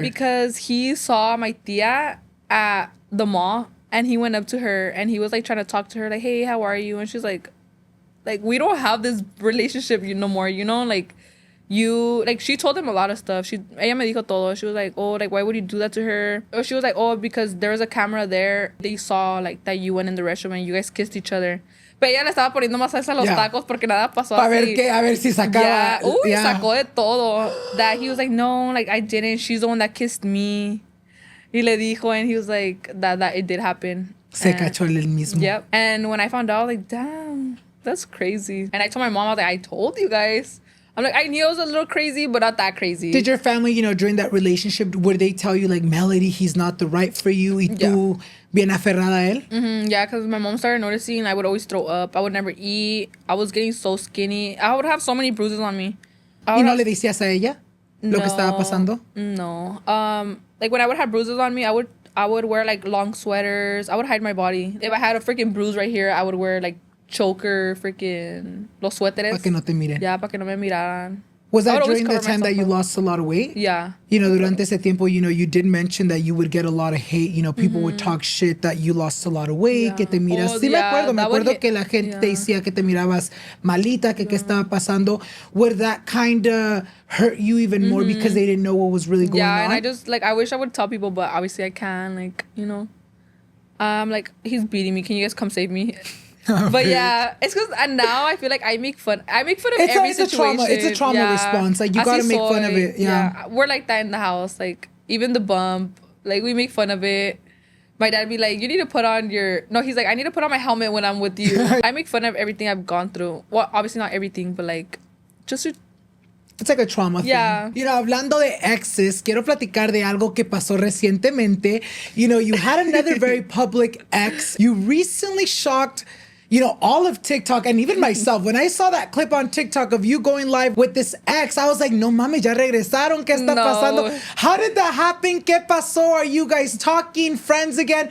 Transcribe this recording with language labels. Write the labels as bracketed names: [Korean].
[English] Because he saw my tia at the mall and he went up to her and he was like trying to talk to her, like, hey, how are you? And she's like, we don't have this relationship no more, you know? Like, she told him a lot of stuff. [Spanish] Ella me dijo todo. [English] She was like, oh, like, why would you do that to her? Or she was like, oh, because there was a camera there. They saw, like, that you went in the restroom and you guys kissed each other. [Spanish] Pero ella le estaba poniendo más salsa a los tacos porque nada pasó así. A ver si sacaba. Sacó de todo. [English] That he was like, no, like, I didn't. She's the one that kissed me. [Spanish] Y le dijo, [English] and he was like, that it did happen. [Spanish] Se cachó el mismo. [English] Yep. And when I found out, like, damn. That's crazy. And I told my mom, I was like, I told you guys. I'm like, I knew it was a little crazy, but not that crazy. Did your family, during that relationship, would they tell you, like, Melody, he's not the right for you? [Spanish] Y tú bien aferrada a él? [English] Mm-hmm, yeah, because my mom started noticing I would always throw up. I would never eat. I was getting so skinny. I would have so many bruises on me. ¿Y no le decías a ella lo que estaba pasando? No. Like, when I would have bruises on me, I would wear, like, long sweaters. I would hide my body. If I had a freaking bruise right here, I would wear, like, choker, freaking [Spanish] los suéteres. Para que no te miren. Yeah, para que no me miraran. [English] Was that during the time that you lost a lot of weight? Yeah. [Spanish] Durante ese tiempo, [English] you did mention that you would get a lot of hate. People would talk shit that you lost a lot of weight, [Spanish] que te miras. Sí, me acuerdo que la gente te decía que te mirabas malita, que qué estaba pasando. [English] Would that kind of hurt you even more because they didn't know what was really going on? Yeah, and I just, like, I wish I would tell people, but obviously I can't, like, like, he's beating me. Can you guys come save me? But yeah, it's because and now I feel like I make fun of every situation. It's a trauma response. Like you gotta make fun of it. Yeah. We're like that in the house. Like even the bump, like we make fun of it. My dad be like, you need to put on your... No, he's like, I need to put on my helmet when I'm with you. I make fun of everything I've gone through. Well, obviously not everything, but like, just to... It's like a trauma thing. You know, [Spanish] hablando de exes, quiero platicar de algo que pasó recientemente. [English] You know, you had another very public ex. You recently shocked... You know, all of TikTok and even myself, when I saw that clip on TikTok of you going live with this ex, I was like, [Spanish] no mames, ya regresaron, ¿qué está pasando? [English] How did that happen? [Spanish] ¿Qué pasó? [English] Are you guys talking, friends again?